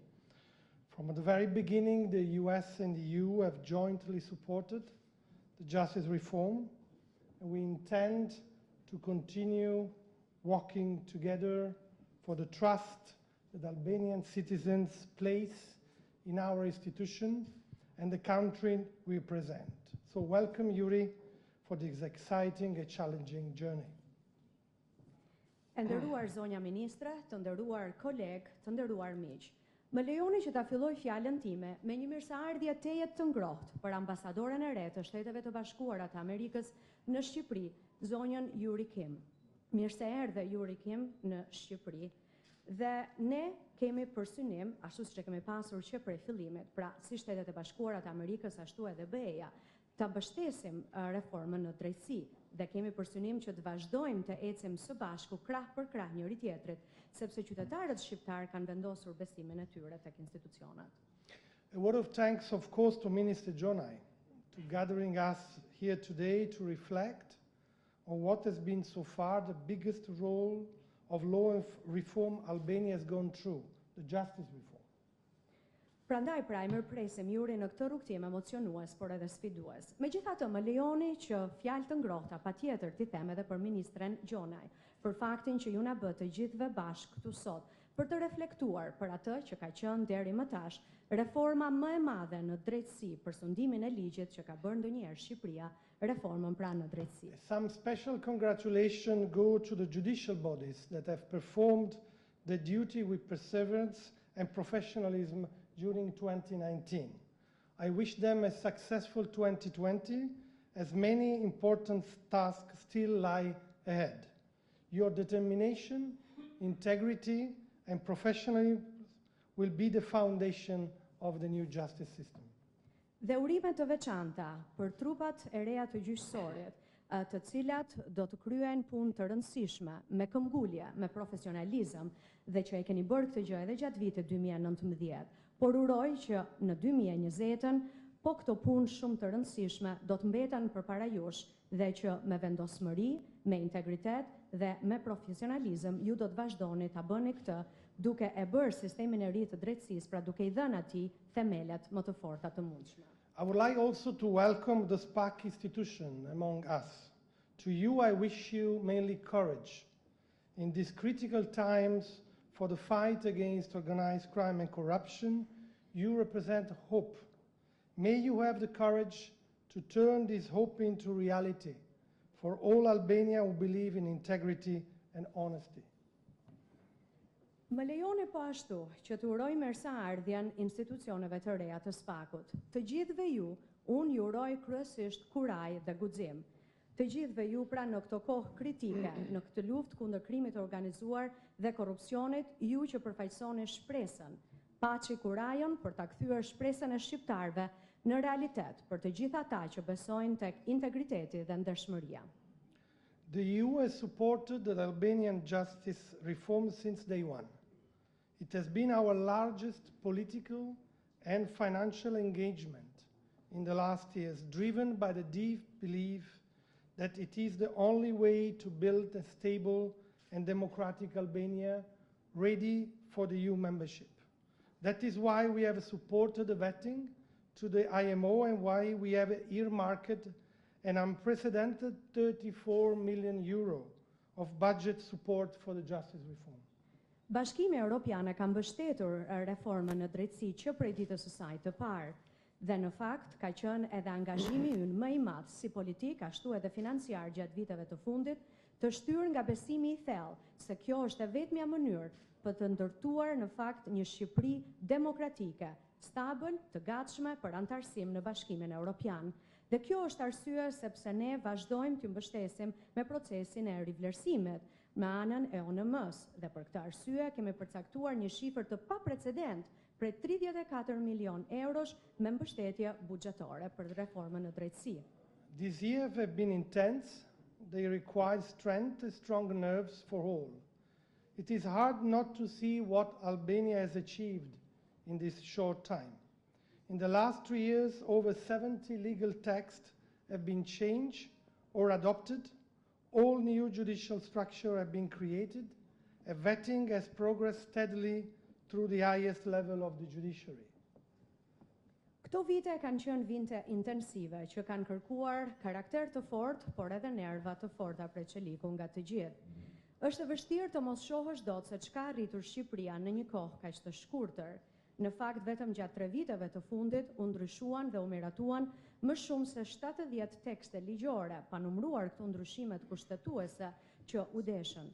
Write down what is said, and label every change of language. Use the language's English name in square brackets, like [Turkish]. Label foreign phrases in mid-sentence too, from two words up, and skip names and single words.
[English] From the very beginning, the US and the EU have jointly supported the justice reform, and we intend to continue working together for the trust that Albanian citizens place in our institution and the country we represent. So welcome, Yuri, for this exciting and challenging journey. [Albanian] E nderuar zonja ministre, të nderuar koleg, të nderuar miq. Më lejoni që ta filloj fjalën time me një mirëseardhje tejet të ngrohtë për ambasadoren e re të Shteteve të Bashkuara të Amerikës në Shqipëri, zonjën Yuri Kim. Mirë se erdhe Yuri Kim në Shqipëri. Dhe ne kemi për synim, ashtu siç e kemi pasur që prej fillimit, pra si Shtetet e Bashkuara të Amerikës ashtu edhe BE-ja, ta mbështesim reformën në drejtësi dhe kemi për synim që të vazhdojmë të ecim së bashku krah për krah njëri tjetrit, sepse qytetarët shqiptar kanë vendosur besimin e tyre tek institucionet. [English] A word of thanks, of course, to Minister Gjonaj to gathering us here today to reflect on what has been so far the biggest role of law reform Albania has gone through, the justice reform. [Albanian] Prandaj pra e mirëpresim Juri në këtë rrugtim emocionues, por edhe sfidues. Megjithatë, më lejoni që fjalë të ngrohta patjetër t'i them edhe për ministren Gjonaj, për faktin që ju na bë të gjithëve bashkë këtu sot, për të reflektuar për atë që ka qenë deri më tash reforma më e madhe në drejtësi për sundimin e ligjit që ka bërë ndonjëherë Shqipëria, reformën pra në drejtësi. [English] Some special congratulations go to the judicial bodies that have performed the duty with perseverance and professionalism during 2019. I wish them a successful 2020, as many important tasks still lie ahead. Your determination, integrity, and professionalism will be the foundation of the new justice system. [Albanian] Dhe urime të veçanta për trupat e reja të gjyqësorit, të cilat do të kryejnë punë të rëndësishme, me këmbgulje, me profesionalizëm, dhe që e keni bërë këtë gjë edhe gjatë vitit 2019, por uroj që në 2020-ën, po këto punë shumë të rëndësishme do të mbeten përpara jush dhe që me vendosmëri, me integritet dhe me profesionalizëm ju do të vazhdoni ta bëni këtë duke e bërë sistemin e ri të drejtësisë, pra duke I dhënë atij themelet më të forta të mundshme. [English] I would like also to welcome the SPAK institution among us. To you, I wish you mainly courage. In these critical times for the fight against organized crime and corruption, you represent hope. May you have the courage to turn this hope into reality for all Albania who believe in integrity and honesty. [Albanian] Më lejoni po ashtu që të uroj mirëseardhjen institucioneve të reja të SPAK-ut. Të gjithëve ju, unë ju uroj kryesisht kuraj dhe guxim. Të gjithëve ju pra në këtë kohë kritike, në këtë luftë kundër krimit të organizuar dhe korrupsionit, ju që përfaqësoni shpresën, paçi kurajën për ta kthyer shpresën e shqiptarëve në realitet për të gjithë ata që besojnë tek integriteti dhe ndershmëria. [English] The EU has supported the Albanian justice reform since day one. It has been our largest political and financial engagement in the last years, driven by the deep belief that it is the only way to build a stable and democratic Albania ready for the EU membership. That is why we have supported the vetting to the IMO and why we have earmarked an unprecedented €34 million of budget support for the justice reform. [Albanian] Bashkimi Evropian ka mbështetur reformën në drejtësi që prej ditës së saj të parë, dhe në fakt ka qenë edhe angazhimi ynë më I madh si politik ashtu edhe financiar gjatë viteve të fundit, të shtyrë nga besimi I thellë se kjo është e vetmja mënyrë për të ndërtuar në fakt një Shqipëri demokratike, stabil, të gatshme për anëtarësim në Bashkimin Evropian. Dhe kjo është arsye sepse ne vazhdojmë të mbështesim me procesin e rivlerësimit me anën e ONM-s dhe për këtë arsye kemi përcaktuar një shifër të paprecedent prej 34 milion eurosh me mbështetje buxhetare për reformën në drejtësi. [English] These years have been intense. They require strength and strong nerves for all. It is hard not to see what Albania has achieved in this short time. In the last 3 years, over 70 legal texts have been changed or adopted. All new judicial structure have been created. A vetting has progressed steadily through the highest level of the judiciary. [Albanian] Këto vite kanë qenë vite intensive që kanë kërkuar karakter të fortë, por edhe nerva të forta preçeliku nga të gjithë. Është e vështirë të mos shohësh dot se çka arritur Shqipëria në një kohë kaq të shkurtër. Në fakt, vetëm gjatë 3 viteve të fundit u ndryshuan dhe u miratuan më shumë se 70 tekste ligjore, pa numëruar këto ndryshimet kushtetuese që u deshën.